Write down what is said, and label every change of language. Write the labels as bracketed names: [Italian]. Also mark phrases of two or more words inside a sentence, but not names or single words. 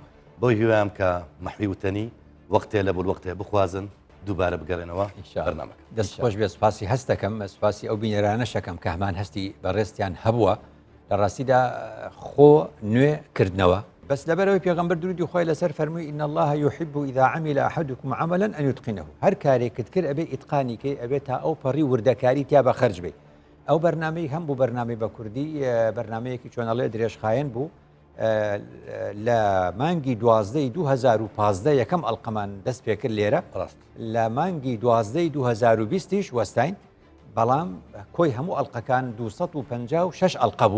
[Central Kurdish] بۆی هیوام کە مەحوی وتەنی وەختێ لە وەختێ بخوازن دووبارە بگەڕێنەوە بەرنامەکە. دەست خۆش بێ سپاسی هەست دەکەم، سپاسی ئەو بینەرانەشەکەم کە هەمان هەستی بەڕێستیان هەبووە لە ڕاستیدا خۆ نوێکردنەوە. بس لەبەرەوەی پێغەمبەر درودی خۆی لەسەر فەرمووی [Arabic] ئین الله يحب إذا عمل أحدكم عملا أن يتقنه. [Central Kurdish] هەر کارێکت کرد ئەبێ ئیتقانی کەی ئەبێت تا ئەو پەڕی وردەکاری تیا بە خەرج بێ. ئەو بەرنامەی هەم بوو بەرنامەی بە کوردی بەرنمەیەکی چۆنەڵێ درێژخایەن بوو لە مانگی 2015 یەکەم ئەڵقەمان دەست پێکرد لێرە لە مانگی 2020 وەستاین، بەڵام کۆی هەموو ئەڵلقەکان 256 ئەڵقە بوو